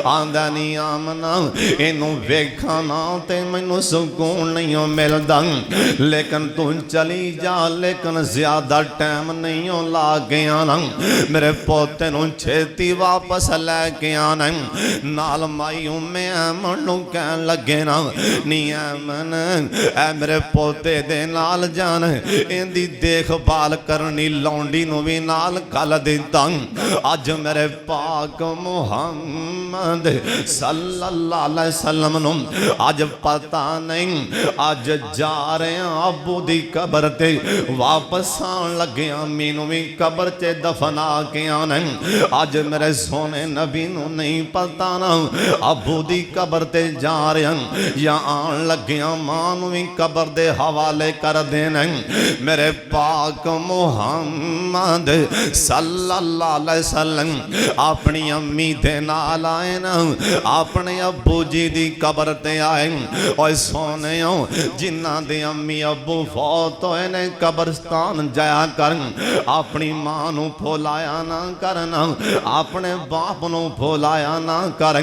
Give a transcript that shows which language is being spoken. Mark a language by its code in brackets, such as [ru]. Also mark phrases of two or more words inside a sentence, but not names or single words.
[pa] آندا نہیں آمنہ اینوں ویکھاں نا تے مینوں سکون نہیں ملدا، لیکن تو چلی جا، لیکن زیادہ ٹائم نہیں لا کے آنا، میرے پوتے نوں چھیتی واپس لے کے آنا. نال مائی ام ایمن نوں کہن لگے نا، نی ایمن اے میرے پوتے دے نال جان، ایندی دیکھ بھال کرنی لونڈی نوں بھی نال کل دتا. اج میرے پاک محمد [ar] صلى الله عليه وسلم [pa] نوں اج پتہ نہیں، اج جا رہے ابو دی قبر تے واپس آن لگے، مینوں بھی قبر چ دفنا کے آنا. اج میرے سوہنے نبی نوں نہیں پتہ نا ابو دی قبر تے جا رہے یا آن لگے ماں نوں بھی قبر دے حوالے کر دینا. میرے پاک محمد [ar] صلى الله عليه وسلم [pa] اپنی امی دے نال آئے نا، اپنے ابو جی دی قبر تے آئے. اور سوہنے جنہاں دے امی ابو فوت ہوئے نے قبرستان جایا کر، اپنی ماں نوں بھلایا نا کرنا، اپنے باپ نوں بھلایا نا کر.